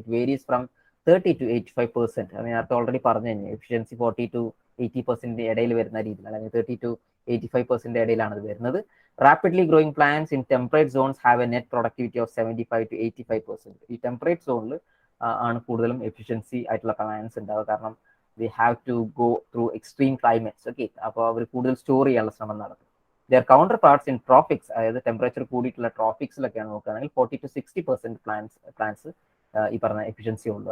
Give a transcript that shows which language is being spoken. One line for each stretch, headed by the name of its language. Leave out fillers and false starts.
English: It varies from 30 to 85%.
Malayalam: അത് നേരത്തെ already പറഞ്ഞു കഴിഞ്ഞു. എഫിഷ്യൻസി 40 to 80% ഇടയിൽ വരുന്ന രീതിയിൽ, അല്ലെങ്കിൽ 30 to 85% ഇടയിലാണ് അത് വരുന്നത്.
English: Rapidly growing plants in temperate zones have a net productivity of 75 to 85%.
Malayalam: ഈ ടെമ്പറേറ്റ് സോണിൽ ആണ് കൂടുതലും എഫിഷ്യൻസി ആയിട്ടുള്ള പ്ലാന്റ്സ് ഉണ്ടാവുക. കാരണം
English: they have to go through extreme climates.
Malayalam: Okay, അപ്പോൾ അവർ കൂടുതൽ സ്റ്റോർ ചെയ്യാനുള്ള ശ്രമം നടത്തും.
English: their counterparts in tropics,
Malayalam: അതായത് ടെമ്പറേച്ചർ കൂടിയിട്ടുള്ള ട്രോപ്പിക്സിലൊക്കെയാണ് നോക്കുകയാണെങ്കിൽ 40 to 60% പ്ലാന്റ്സ് ഈ പറഞ്ഞ എഫിഷ്യൻസി ഉള്ളൂ.